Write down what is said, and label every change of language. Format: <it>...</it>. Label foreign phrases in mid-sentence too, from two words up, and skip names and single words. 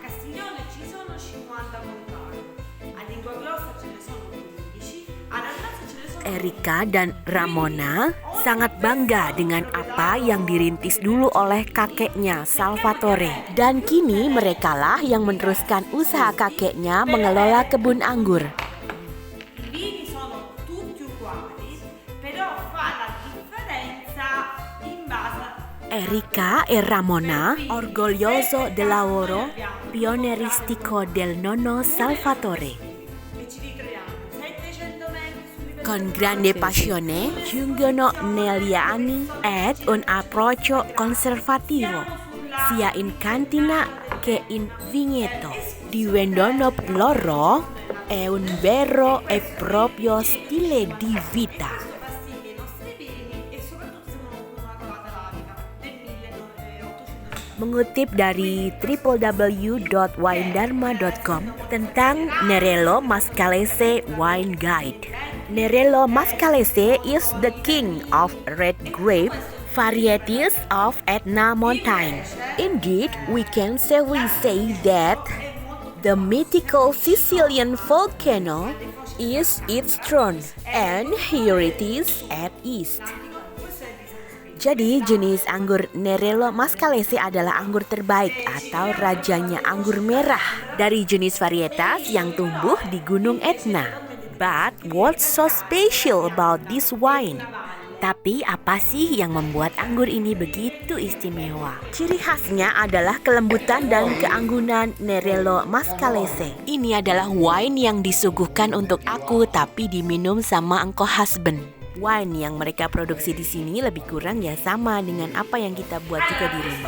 <id>Erika dan Ramona sangat bangga dengan apa yang dirintis dulu oleh kakeknya Salvatore. Dan kini merekalah yang meneruskan usaha kakeknya mengelola kebun anggur.</id> <it>Erika e Ramona, orgoglioso del lavoro pionieristico del nonno Salvatore. Con grande passione giungono negli anni ed un approccio conservativo sia in cantina che in vigneto, diventando per loro è un vero e proprio stile di vita.</it> <id>Mengutip dari www.winedharma.com tentang Nerello Mascalese Wine Guide.</id> <en>Nerello Mascalese is the king of red grape varieties of Etna Mountain. Indeed, we can safely say that the mythical Sicilian volcano is its throne, and here it is at east.</en> <id>Jadi jenis anggur Nerello Mascalese adalah anggur terbaik atau rajanya anggur merah dari jenis varietas yang tumbuh di Gunung Etna.</id> <en>But what's so special about this wine?</en> <id>Tapi apa sih yang membuat anggur ini begitu istimewa? Ciri khasnya adalah kelembutan dan keanggunan Nerello Mascalese. Ini adalah wine yang disuguhkan untuk aku tapi diminum sama engkau husband. Wine yang mereka produksi di sini lebih kurang ya sama dengan apa yang kita buat juga di rumah.</id>